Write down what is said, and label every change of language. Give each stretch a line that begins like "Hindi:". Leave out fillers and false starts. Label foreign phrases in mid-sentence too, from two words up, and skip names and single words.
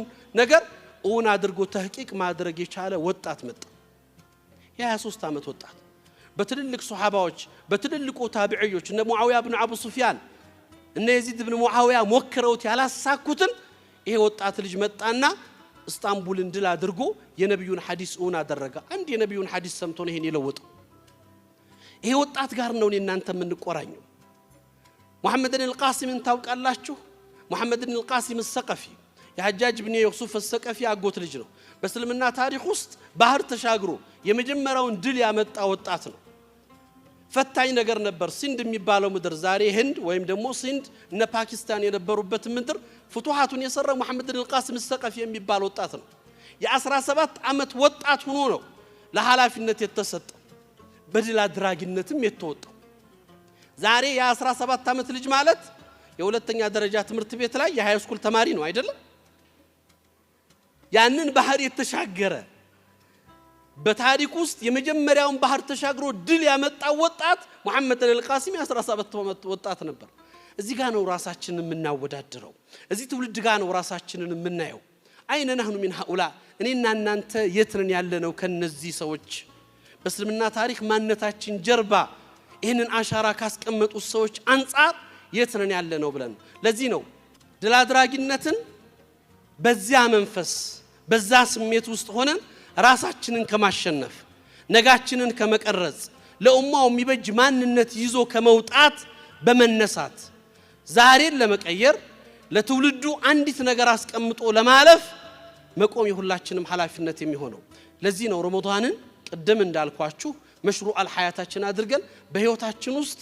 Amharic: ነገር ኡን አድርጎ ተህቂቅ ማድረግ የቻለ ወጣት መጣ የ23 አመት ወጣት በትልልቅ ሱሐባዎች በትልልቁ ታቢዒዎች እነ ሙአዊያ ኢብኑ አቡ ሱፊያን እነ የዚድ ኢብኑ ሙአዊያ ወክረውት ያላሳኩትን ይሄ ወጣት ልጅ መጣና እስታንቡልን ድል አድርጎ የነብዩን ሐዲስ ኡን አደረገ አንድ የነብዩን ሐዲስ ሰምቶ ነው ይሄን የለወጠው ይሄ ወጣት ጋር ነው እናንተ የምንቆራኘው محمد بن القاسم ታውቃላችሁ محمد بن القاسم الثقفي የሐጃጅ ኢብኑ ዩሱፍ الثقفي አጎት ልጅ ነው በእስልምና ታሪክ ውስጥ ባህር ተሻግሮ የመጀመሪያውን ድል ያመጣ ወጣት ነው ፈታኝ ነገር ነበር ሲንድ የሚባለው ምድር ዛሬ ህንድ ወይም ደግሞ ሲንድ እነ ፓኪስታን የነበሩበት ምድር ፍቱሃቱን የሰራው محمد بن القاسم الثقفي የሚባል ወጣት ነው የ17 አመት ወጣት ሆኖ ነው ለሐላፊነት የተሰጠው በድል አድራጊነትም የተወጣው ዛሬ የ17 አመት ልጅ ማለት የሁለተኛ ደረጃ ትምህርት ቤት ላይ የሃይ ስኩል ተማሪ ነው አይደለም ያንን ባህር የተሻገረ በታሪክ ውስጥ የመጀመሪያውን ባህር ተሻግሮ ድል ያመጣው ወጣት محمد القاسم የ17 አመት ወጣት ነበር እዚህ ጋር ነው ራሳችንን የምናወዳድረው እዚህ ትውልድ ጋር ነው ራሳችንን የምናየው አይነ
Arabic: نحن من هؤلاء
Amharic: እኔና እናንተ የት ነን ያለነው ከነዚህ ሰዎች በእስልምና ታሪክ ማንነታችን ጀርባ ይሄንን አሻራ ካስቀመጡ ሰዎች አንፃር የት ነን ያለነው ብለን ለዚህ ነው ድል አድራጊነትን በዚያ መንፈስ በዛ ስሜት ውስጥ ሆነን ራሳችንን ከማሸነፍ ነጋችንን ከመቀረጽ ለኡማው የሚበጅ ማንነት ይዞ ከመውጣት በመነሳት ዛሬን ለመቀየር ለትውልዱ አንዲት ነገር አስቀምጦ ለማለፍ መቆም የሁላችንም ሐላፊነት የሚሆነው ለዚህ ነው ረመዳንን ቀደም እንዳልኳችሁ መሽሩዕ አልሐያታችን አድርገን በህይወታችን ውስጥ